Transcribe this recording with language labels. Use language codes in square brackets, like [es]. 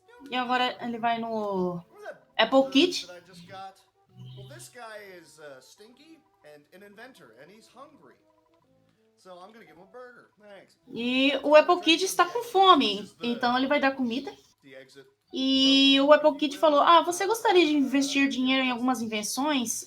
[pt] E agora ele vai no Apple Kit. [en] Well, this guy is stinky and an inventor, and he's hungry. So I'm gonna give him a burger. Thanks. [pt] E o Apple Kid está com fome, então ele vai dar comida. E o Apple Kid falou, você gostaria de investir dinheiro em algumas invenções?